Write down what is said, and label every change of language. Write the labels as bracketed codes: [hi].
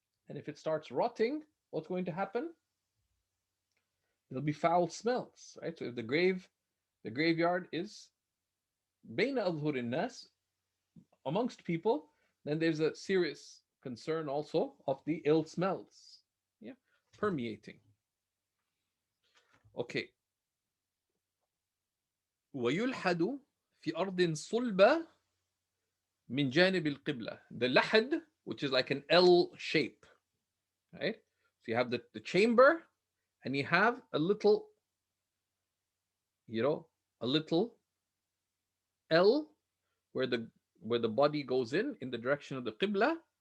[en] And if it starts rotting, what's going to happen? There'll be foul smells, right? So if the graveyard is bayna adhur nas, amongst people, then there's a serious concern also of the ill smells, yeah, permeating. Okay. [ar] ويلحد في أرض صلبة من جانب القبلة. [en] The lahad, which is like an L shape, right? So you have the chamber, and you have a little, a little L where the body goes in the direction of the qibla.